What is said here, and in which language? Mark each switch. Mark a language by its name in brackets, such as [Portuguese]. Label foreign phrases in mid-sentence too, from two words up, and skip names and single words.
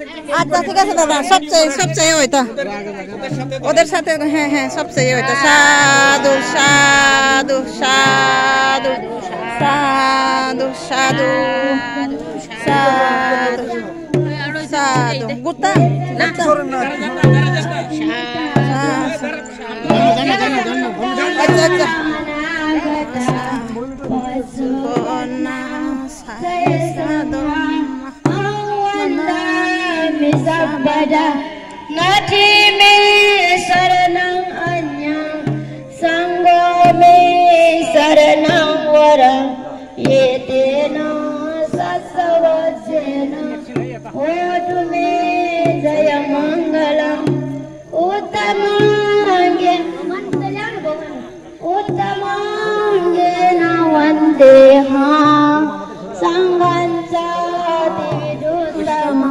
[Bangla] আচ্ছা ঠিক আছে দাদা সবচেয়ে ওইটা ওদের সাথে হ্যাঁ হ্যাঁ সবচেয়ে ওইটা [Pali] সাধু সাধু সাধু সাধু সাধু সাধু সাধু [Bangla] গুতা আচ্ছা আচ্ছা [Pali] Nathi me saranam anya, sangha me saranam vara, yetena sasavajena, hotu me jaya mangalam, uttamangena vandeha, sanghancha dividuttamam.